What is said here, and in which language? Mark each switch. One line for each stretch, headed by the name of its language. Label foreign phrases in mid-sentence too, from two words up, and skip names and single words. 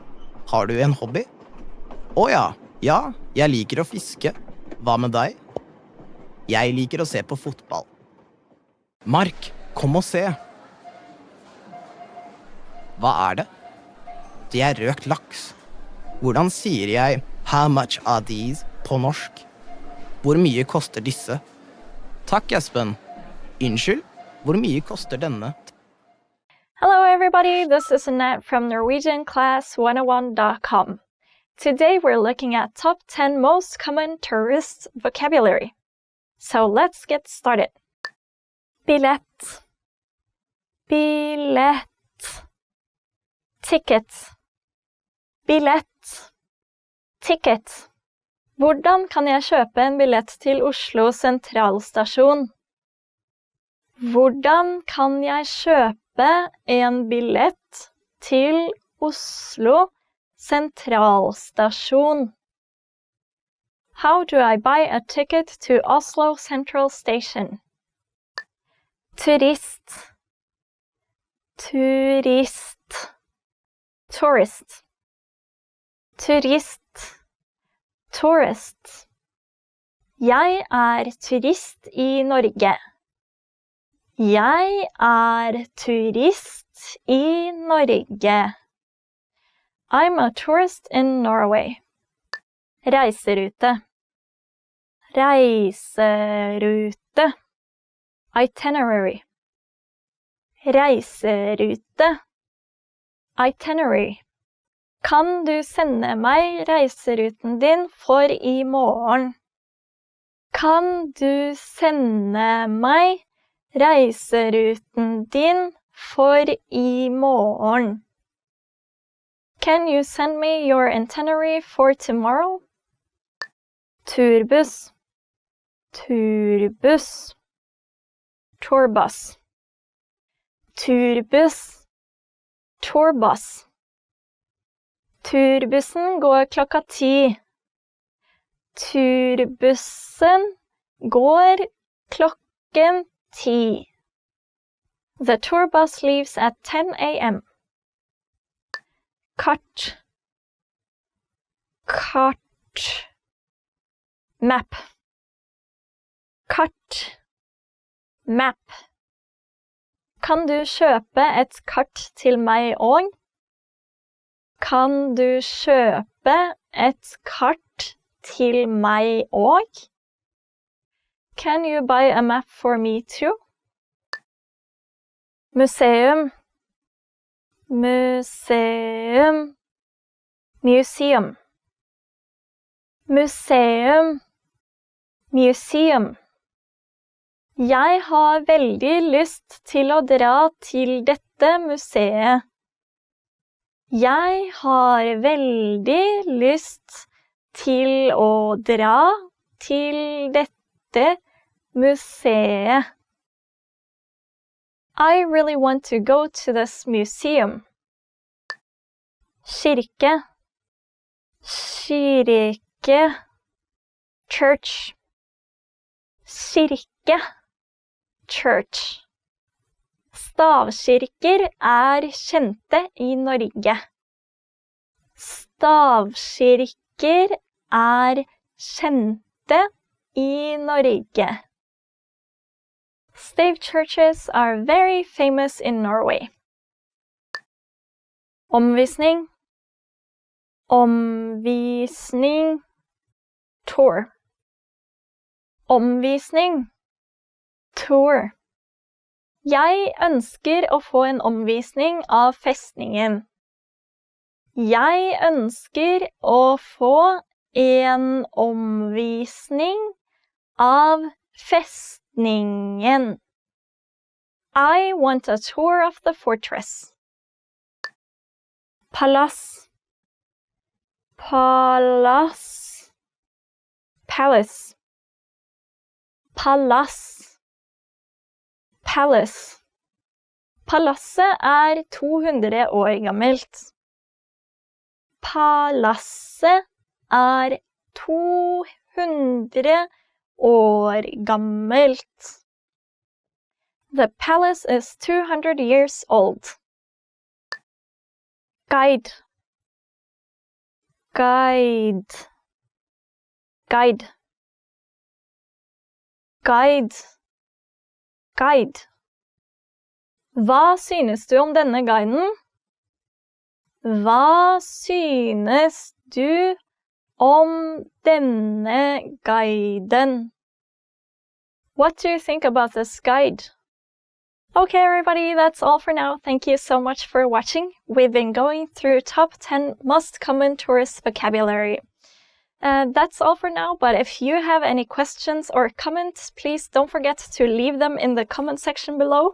Norwegian: Har du en hobby? Å ja, jeg liker å fiske. Hva med deg? Jeg liker å se på fotball. Mark, kom og se. Hva er det? Det er røkt laks. Hvordan sier jeg
English: how much are these
Norwegian: på norsk? Hvor mye koster disse? Takk, Espen. Unnskyld, hvor mye koster denne?
English: Hello everybody, this is Annette from NorwegianClass101.com. Today we're looking at top 10 most common tourist vocabulary. So let's get started.
Norwegian: Billett. Billett. Ticket. Billett. Ticket. Hvordan kan jeg kjøpe en billett til Oslo sentralstasjon? Hvordan kan jeg kjøpe en billett til Oslo sentralstasjon?
English: How do I buy a ticket to Oslo Central Station?
Norwegian: Turist. Turist. Tourist. Turist. Tourist. Jeg er turist i Norge. Jeg er turist i Norge.
English: I'm a tourist in Norway.
Norwegian: Reiserute. Reiserute. Itinerary. Reiserute.
English: Itinerary.
Norwegian: Kan du sende meg reiseruten din for i morgen? Kan du sende meg reiseruten din for i morgen?
English: Can you send me your itinerary for tomorrow?
Norwegian: Turbus. Turbus. Tourbus. Turbus. Tourbus. Turbussen går klokka 10. Turbussen går klokken 10.
English: The tour bus leaves at 10 a.m.
Norwegian: Kart. Kart. Map. Kart.
English: Map.
Norwegian: Kan du kjøpe et kart til meg òg? Kan du kjøpe et kart til meg òg?
English: Can you buy a map for me too?
Norwegian: Museum. Museum. Museum. Museum. Museum. Jeg har veldig lyst til å dra til dette museet. Jeg har veldig lyst til å dra til dette museet.
English: I really want to go to this museum.
Norwegian: Kirke. Kirke. Church. Kirke.
English: Church.
Norwegian: Stavkirker er kjente i Norge. Stavkirker er kjente i Norge.
English: Stave churches are very famous in Norway.
Norwegian: Omvisning. Omvisning. Tour. Omvisning. Tour. Jeg ønsker å få en omvisning av festningen. Jeg ønsker å få en omvisning av festningen.
English: I want a tour of the fortress. Palace. Palace. Palace. Palace. Palace.
Norwegian: Palasset 200 år gammelt. Palasset 200 år gammelt.
English: The palace is 200 years old.
Norwegian: Guide. Guide. Guide. Guide. Guide. Hva synes du om denne guiden? Hva synes du om denne guiden?
English: What do you think about this guide? Okay, everybody, that's all for now. Thank you so much for watching. We've been going through top 10 most common tourist vocabulary. That's all for now, but if you have any questions or comments, please don't forget to leave them in the comment section below.